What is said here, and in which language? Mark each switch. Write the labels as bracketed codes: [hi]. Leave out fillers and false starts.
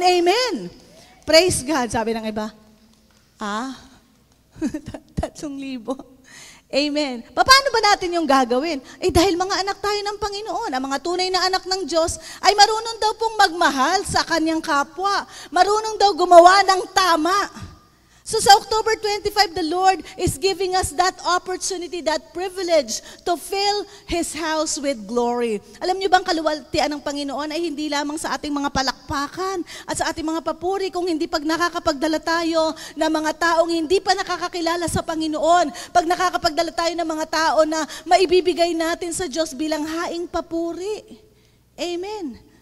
[tl] Amen. Praise God. Sabi ng iba, 3,000. Amen. Paano ba natin yung gagawin? Dahil mga anak tayo ng Panginoon, ang mga tunay na anak ng Diyos ay marunong daw pong magmahal sa kanyang kapwa. Marunong daw gumawa ng tama. So sa [en] October 25, the Lord is giving us that opportunity, that privilege to fill His house with glory. [tl] Alam niyo bang kaluwalhatian ng Panginoon ay hindi lamang sa ating mga palakpakan at sa ating mga papuri, kung hindi pag nakakapagdala tayo ng mga taong hindi pa nakakakilala sa Panginoon, pag nakakapagdala tayo ng mga tao na maibibigay natin sa Diyos bilang haing papuri. Amen.